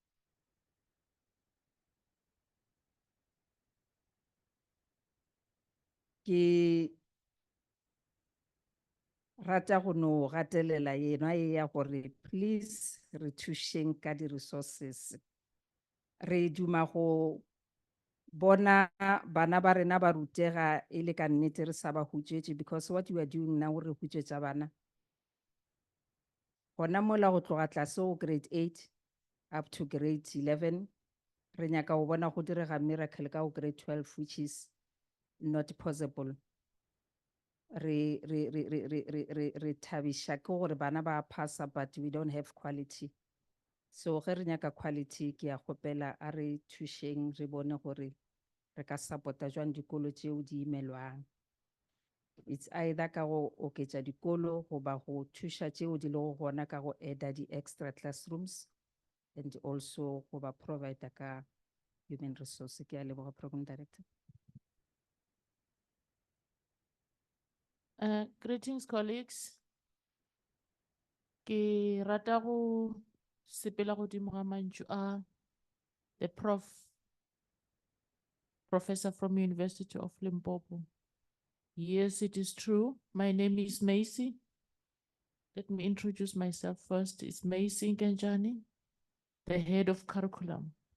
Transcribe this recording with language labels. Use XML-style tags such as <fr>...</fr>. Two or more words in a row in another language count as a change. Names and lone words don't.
<nso>Ke rata go no gatelela yena e ya gore please re thušeng ka di-resources. Re duma go bona bana ba rena ba rutega e le ka nnete re sa ba hutšetše,</nso> <en>because what you are doing now</en> <nso>re hutšetša bana. Gona mola go tloga tlase go grade 8</nso> <en>up to grade 11,</en> <nso>re nyaka go bona go direga miracle ka go grade 12,</nso> <en>which is not possible.</en> <nso>Re thabiša ke gore bana ba passa,</nso> <en>but we don't have quality.</en> <nso>So ge re nyaka quality ke a kgopela a re thušeng re bone gore re ka support-a jwang dikolo tšeo di imelwang.</nso> <en>It's either</en> <nso>ka go oketša dikolo goba go thuša tšeo di lego gona ka go</nso> <en>add di-extra classrooms, and also</en> <nso>goba provide ka</nso> <en>human resource.</en> <nso>Ke a leboga,</nso> <en>Program Director. Greetings, colleagues.</en> <nso>Ke rata go sepela godimo ga mantšu a</nso> <en>the professor from University of Limpopo. Yes, it is true. My name is Macy. Let me introduce myself first. It's Macy Nkenjani, the head of curriculum.</en>